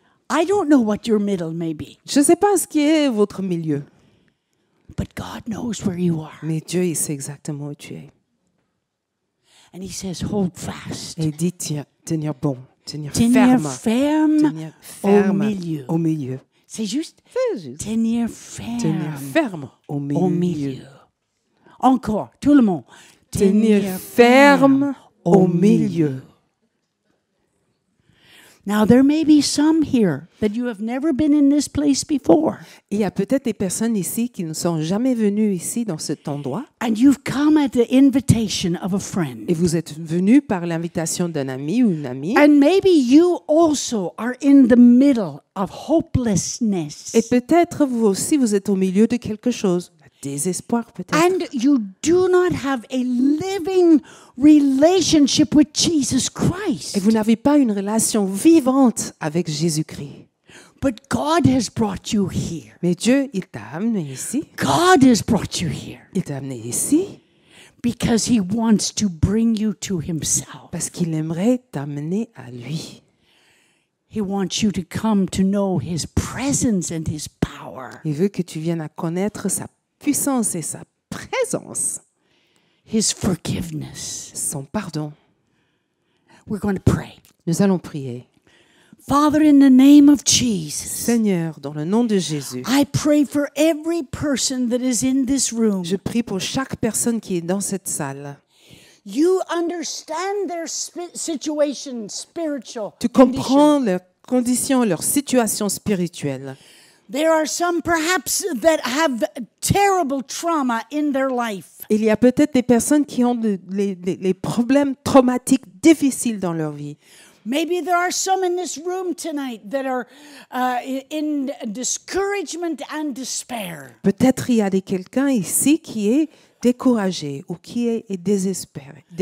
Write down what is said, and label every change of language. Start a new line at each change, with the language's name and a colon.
English: I don't know what your middle may be,
French: Je ne sais pas ce qui est votre milieu,
English: but God knows where you are.
French: mais Dieu, il sait exactement où tu es.
English: And he says, hold fast.
French: Et il dit tenir bon, tenir Tenir ferme, ferme tenir ferme milieu. au milieu. C'est juste C'est juste. tenir ferme Tenir ferme au milieu. au milieu. Encore, tout le monde. Tenir ferme au milieu.
English: Now, there may be some here that you have never been in this place before.
French: Il y a peut-être des personnes ici qui ne sont jamais venues ici dans cet endroit
English: And you've come at the invitation of a friend.
French: et vous êtes venus par l'invitation d'un ami ou une amie.
English: And maybe you also are in the middle of hopelessness.
French: Et peut-être vous aussi, vous êtes au milieu de quelque chose. Désespoir peut-être.
English: And you do not have a living relationship with Jesus Christ.
French: Et vous n'avez pas une relation vivante avec Jésus-Christ.
English: But God has brought you here.
French: Mais Dieu, il t'a amené ici.
English: God has brought you here
French: Il t'a amené ici
English: because he wants to bring you to himself.
French: parce qu'il aimerait t'amener à lui.
English: He wants you to come to know his presence and his power,
French: Il veut que tu viennes à connaître sa puissance et sa présence,
English: his forgiveness.
French: son pardon.
English: We're going to pray.
French: Nous allons prier.
English: Father, in the name of Jesus,
French: Seigneur, dans le nom de Jésus,
English: I pray for every person that is in this room.
French: je prie pour chaque personne qui est dans cette salle.
English: You understand their situation, spiritual
French: Tu
English: condition.
French: comprends leurs conditions, leur situation spirituelle.
English: There are some perhaps that have terrible trauma in their life.
French: Il y a peut-être des personnes qui ont les problèmes traumatiques difficiles dans leur vie.
English: Maybe there are some in this room tonight that are in discouragement and despair.
French: Peut-être il y a quelqu'un ici qui est découragé ou qui est désespéré.